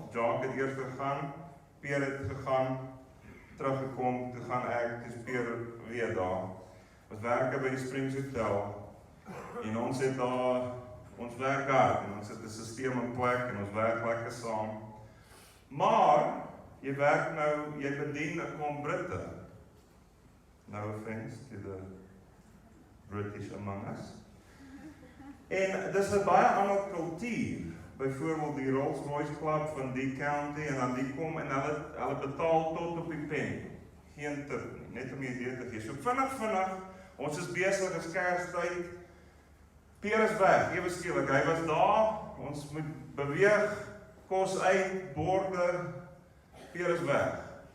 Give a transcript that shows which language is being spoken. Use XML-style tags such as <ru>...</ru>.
<af>Jacques het eers gegaan, Pierre het gegaan, teruggekom, toe gaan ek, dis Pierre weer daar. Ons werk by die Springs Hotel, en ons het daar, ons werk hard, en ons het 'n stelsel in plek, en ons werk lekker saam. Maar, jy werk nou, jy bedien 'n klomp Britte.</af> <en>No offense to the British among us.</en> <af>En dis 'n baie ander kultuur, byvoorbeeld die Rolls-Royce Club van die county, en dan die kom en hulle betaal tot op die pen. Geen tip nie, net om jy idee te gee. So vinnig, ons is besig, is Kerstyd, Pierre is weg, ewe skielik, hy was daar, ons moet beweeg, kos uit, borde, Pierre is weg.</af>